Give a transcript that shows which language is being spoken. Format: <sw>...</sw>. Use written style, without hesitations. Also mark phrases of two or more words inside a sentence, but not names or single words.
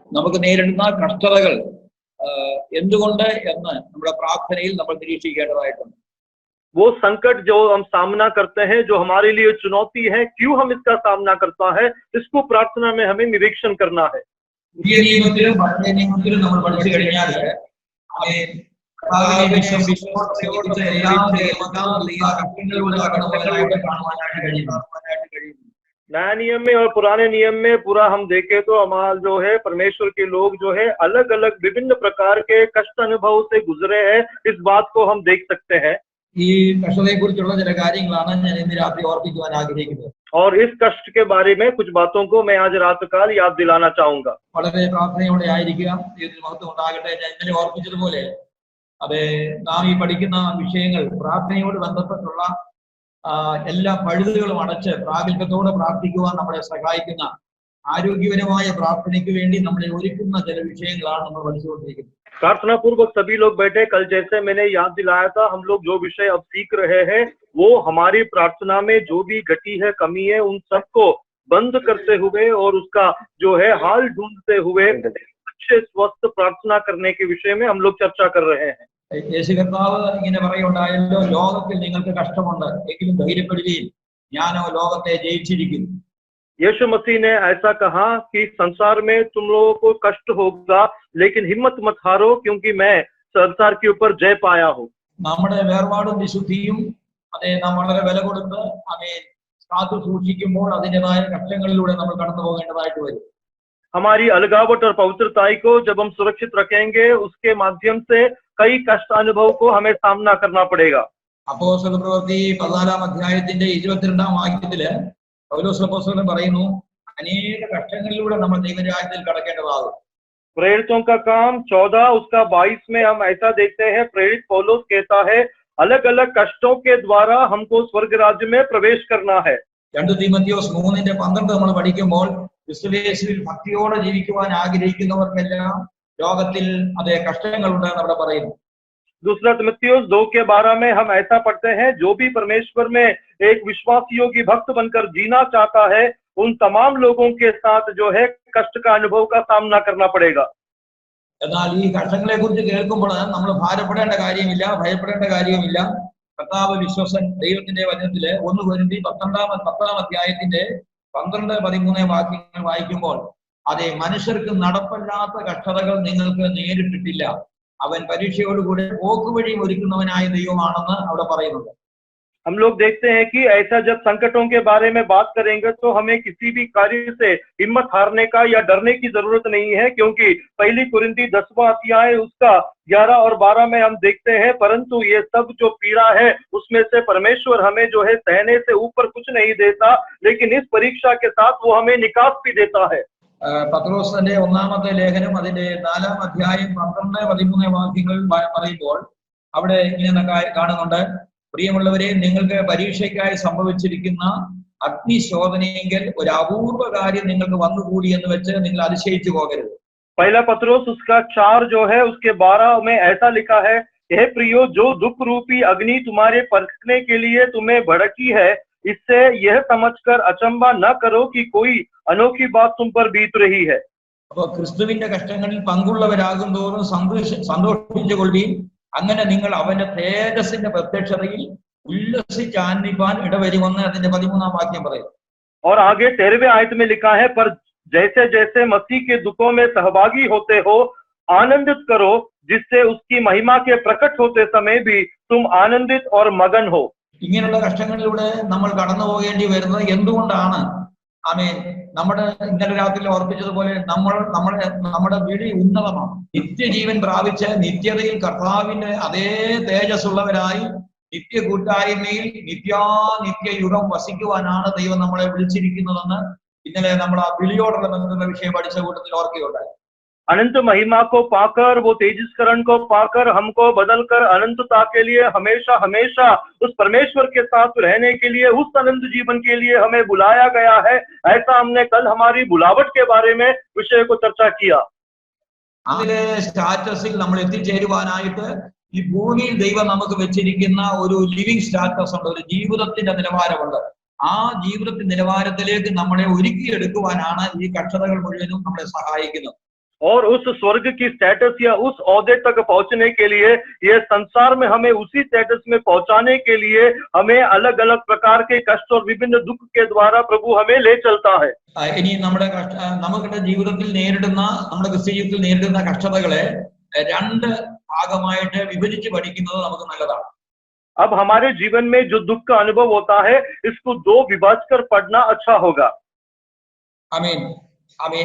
<ml>നമുക്ക് നേരിടുന്ന കഷ്ടതകൾ എന്തുകൊണ്ട് എന്ന് നമ്മുടെ പ്രാർത്ഥനയിൽ നമ്മൾ നിരീക്ഷിക്കേണ്ടതായിട്ടുണ്ട്.</ml> <hi>वो संकट जो हम सामना करते हैं, जो हमारे लिए चुनौती है, क्यों हम इसका सामना करता है, इसको प्रार्थना में हमें निरीक्षण करना है.</hi> <ml>പുതിയ നിയമത്തിലും പഴയ നിയമത്തിലും നമ്മൾ പഠിച്ചു കഴിഞ്ഞാൽ</ml> <hi>नया नियम में और पुराने नियम में पूरा हम देखें तो हमारा जो है परमेश्वर के लोग जो है अलग अलग विभिन्न प्रकार के कष्ट अनुभव से गुजरे हैं, इस बात को हम देख सकते हैं.</hi> <ml>ഈ കഷ്ടതയെ കുറിച്ചുള്ള ചില കാര്യങ്ങളാണ് ഞാൻ ഇന്ന് രാത്രി ഓർപ്പിക്കുവാൻ ആഗ്രഹിക്കുന്നത്.</ml> <hi>और इस कष्ट के बारे में कुछ बातों को मैं आज रात काल याद दिलाना चाहूंगा.</hi> <ml>വളരെ പ്രാർത്ഥനയോടെ ആയിരിക്കുക. ദൈവത്തിന് മഹത്വം ഉണ്ടാകട്ടെ. ഞാൻ ഇന്നലെ ഓർപ്പിച്ചതുപോലെ നാം ഈ പഠിക്കുന്ന വിഷയങ്ങൾ പ്രാർത്ഥനയോട് ബന്ധപ്പെട്ടുള്ള എല്ലാ പഴുതുകളും അടച്ച് പ്രാഗൽഭ്യത്തോടെ പ്രാർത്ഥിക്കുവാൻ നമ്മളെ സഹായിക്കുന്ന ആരോഗ്യപരമായ പ്രാർത്ഥനയ്ക്ക് വേണ്ടി നമ്മളെ ഒരുക്കുന്ന ചില വിഷയങ്ങളാണ് നമ്മൾ പഠിച്ചുകൊണ്ടിരിക്കുന്നത്.</ml> <hi>प्रार्थना पूर्वक सभी लोग बैठे. कल जैसे मैंने याद दिलाया था, हम लोग जो विषय अब सीख रहे हैं वो हमारी प्रार्थना में जो भी घटी है, कमी है, उन सबको बंद करते हुए और उसका जो है हाल ढूंढते हुए अच्छे स्वस्थ प्रार्थना करने के विषय में हम लोग चर्चा कर रहे हैं.</hi> <ml>യേശു കർത്താവ് ഇങ്ങനെ പറയുണ്ടായല്ലോ, ലോകത്തിൽ നിങ്ങൾക്ക് കഷ്ടമുണ്ട്, എങ്കിലും ധൈര്യപ്പെടുകയും ഞാനോ ലോകത്തെ ജയിച്ചിരിക്കുന്നു.</ml> <hi>यीशु मसीह ने ऐसा कहा कि संसार में तुम लोगों को कष्ट होगा, लेकिन हिम्मत मत हारो, क्योंकि मैं संसार के ऊपर जय पाया हूँ.</hi> <ml>നമ്മുടെ വേർപാടും വിശുദ്ധിയും നാം വളരെ വില കൊടുത്ത് കാത്തു സൂക്ഷിക്കുമ്പോൾ അതിൻ്റെതായ കഷ്ടങ്ങളിലൂടെ നമ്മൾ കടന്നു പോകേണ്ടതായിട്ട് വരും.</ml> <hi>हमारी अलगावट और पवित्रताई को जब हम सुरक्षित रखेंगे, उसके माध्यम से कई कष्ट अनुभव को हमें सामना करना पड़ेगा.</hi> <ml>അപ്പോസ്തല പ്രവൃത്തി 14-ാം അധ്യായത്തിന്റെ 22-ാം വാക്യത്തില് പൗലോസ് അപ്പോസ്തലൻ പറയുന്നു, അനേക കഷ്ടങ്ങളിലൂടെ നമ്മൾ ദൈവരാജ്യത്തിൽ കടക്കേണ്ടതാകും.</ml> <hi>प्रेरितों का काम 14 उसका 22 में हम ऐसा देखते हैं, प्रेरित पौलुस कहता है अलग अलग कष्टों के द्वारा हमको स्वर्ग राज्य में प्रवेश करना है.</hi> <ml>2 തീമോഥെയോസ് 3:12 നമ്മൾ പഠിക്കുമ്പോൾ ക്രിസ്തുയേശുവിൽ ഭക്തിയോടെ ജീവിക്കുവാൻ ആഗ്രഹിക്കുന്നവർക്കെല്ലാം ലോകത്തിൽ അതേ കഷ്ടങ്ങളുണ്ടെന്ന് അവിടെ പറയുന്നു.</ml> <hi>दूसरा तिमुथियुस 2:12 में हम ऐसा पढ़ते हैं, जो भी परमेश्वर में एक विश्वास योग्य भक्त बनकर जीना चाहता है, उन तमाम लोगों के साथ जो है कष्ट का अनुभव का सामना करना पड़ेगा.</hi> <ml>എന്നാൽ ഈ കഷ്ടങ്ങളെ കുറിച്ച് കേൾക്കുമ്പോൾ നമ്മൾ ഭാരപ്പെടേണ്ട കാര്യമില്ല, ഭയപ്പെടേണ്ട കാര്യവുമില്ല. കർത്താവ് വിശ്വസൻ. ദൈവത്തിന്റെ വചനത്തില് 1 കൊരിന്ത്യർ 10-ാം അധ്യായത്തിന്റെ 12-13 വാക്യങ്ങൾ വായിക്കുമ്പോൾ അതെ, മനുഷ്യർക്ക് നടപ്പല്ലാത്ത കഷ്ടതകൾ നിങ്ങൾക്ക് നേരിട്ടിട്ടില്ല, അവൻ പരീക്ഷയോടുകൂടെ പോക്കുവഴി ഒരുക്കുന്നവനായ ദൈവമാണെന്ന് അവിടെ പറയുന്നുണ്ട്.</ml> <hi>हम लोग देखते हैं कि ऐसा जब संकटों के बारे में बात करेंगे तो हमें किसी भी कार्य से हिम्मत हारने का या डरने की जरूरत नहीं है, क्योंकि पहली कुरिन्ती 10वां अध्याय उसका 11 और 12 में हम देखते हैं, परंतु ये सब जो पीड़ा है उसमें से परमेश्वर हमें जो है सहने से ऊपर कुछ नहीं देता, लेकिन इस परीक्षा के साथ वो हमें निकास भी देता है.</hi> <ml>പത്രോസിന്റെ 1-ാമത്തെ ലേഖനം അതിന്റെ 4-ാം അധ്യായം 12-13 വാക്യങ്ങൾ പറയുമ്പോൾ അവിടെ ഇങ്ങനെ കാണുന്നുണ്ട്, പ്രിയമുള്ളവരെ, നിങ്ങൾക്ക് പരീക്ഷയ്ക്കായി സംഭവിച്ചിരിക്കുന്ന അഗ്നിശോധനയെങ്കിൽ ഒരു അപൂർവ കാര്യം നിങ്ങൾക്ക് വന്നുകൂടി എന്ന് വെച്ച് നിങ്ങൾ അതിശയിച്ചു പോകരുത്.</ml> <hi>पहला पत्रोस उसका 4 जो है उसके 12 में ऐसा लिखा है, हे प्रियो, जो दुख रूपी अग्नि तुम्हारे परखने के लिए तुम्हें भड़की है, इससे यह समझकर अचंबा न करो कि कोई अनोखी बात तुम पर बीत रही है.</hi> <ml>അപ്പൊ ക്രിസ്തുവിന്റെ കഷ്ടങ്ങളിൽ പങ്കുള്ളവരാകും തോറും സന്തോഷിച്ചുകൊള്ളുകയും അങ്ങനെ നിങ്ങൾ അവന്റെ തേജസ്സിന്റെ പ്രത്യക്ഷതയിൽ ഉല്ലസിച്ച് ആനന്ദിപ്പാൻ ഇടവരുമെന്ന് അതിന്റെ 13-ാം വാക്യം പറയും.</ml> <hi>और आगे 13वें आयत में लिखा है, पर जैसे जैसे मसीह के दुखों में सहभागी होते हो, आनंदित करो, जिससे उसकी महिमा के प्रकट होते समय भी तुम आनंदित और मगन हो.</hi> <ml>ഇങ്ങനെയുള്ള കഷ്ടങ്ങളിലൂടെ നമ്മൾ കടന്നു പോകേണ്ടി വരുന്നത് എന്തുകൊണ്ടാണ്? ആമേൻ. നമ്മുടെ ഇന്നലെ രാത്രി ഓർപ്പിച്ചതുപോലെ നമ്മുടെ വിളി ഉന്നതമാണ്. നിത്യജീവൻ പ്രാപിച്ച് നിത്യതയിൽ കർത്താവിന്റെ അതേ തേജസ്സുള്ളവരായി നിത്യ കൂട്ടായ്മയിൽ നിത്യയുഗം വസിക്കുവാനാണ് ദൈവം നമ്മളെ വിളിച്ചിരിക്കുന്നതെന്ന് ഇന്നലെ നമ്മൾ ആ വിളിയോടുള്ള ബന്ധമുള്ള വിഷയം പഠിച്ച കൂട്ടത്തിൽ ഓർക്കുകയുണ്ടായി.</ml> <hi>अनंत महिमा को पाकर, वो तेजस्करण को पाकर, हमको बदलकर अनंतता के लिए हमेशा हमेशा उस परमेश्वर के साथ रहने के लिए, उस अनंत जीवन के लिए हमें बुलाया गया है. ऐसा हमने कल हमारी बुलावट के बारे में विषय को चर्चा किया.</hi> <ml>അതിലെ സ്റ്റാറ്റസിൽ നമ്മൾ എത്തിച്ചേരുവാനായിട്ട് ഈ ഭൂമിയിൽ ദൈവം നമുക്ക് വെച്ചിരിക്കുന്ന ഒരു</ml> <en>living status</en> <ml>ഉണ്ട്, ഒരു ജീവിതത്തിന്റെ നിലവാരമുണ്ട്. ആ ജീവിതത്തിന്റെ നിലവാരത്തിലേക്ക് നമ്മളെ ഒരുക്കിയെടുക്കുവാനാണ് ഈ കഷ്ടതകൾ മുഴുവനും നമ്മളെ സഹായിക്കുന്നത്.</ml> <hi>और उस स्वर्ग की स्टेटस या उस ओहदे तक पहुंचने के लिए, ये संसार में हमें उसी स्टेटस में पहुंचाने के लिए हमें अलग अलग प्रकार के कष्ट और विभिन्न दुख के द्वारा प्रभु हमें ले चलता है।</hi> <ml>ഇനി നമ്മുടെ ജീവിതത്തിൽ നേരിടുന്ന, നമ്മുടെ ക്രിസ്ത്യ ജീവിതത്തിൽ നേരിടുന്ന കഷ്ടതകളെ രണ്ട് ഭാഗമായിട്ട് വിഭജിച്ച് പഠിക്കുന്നത് നമുക്ക് നല്ലതാണ്.</ml> <hi>अब हमारे जीवन में जो दुख का अनुभव होता है, इसको दो विभाज कर पढ़ना अच्छा होगा.</hi> <ml>ആമേൻ. ആമേൻ.</ml>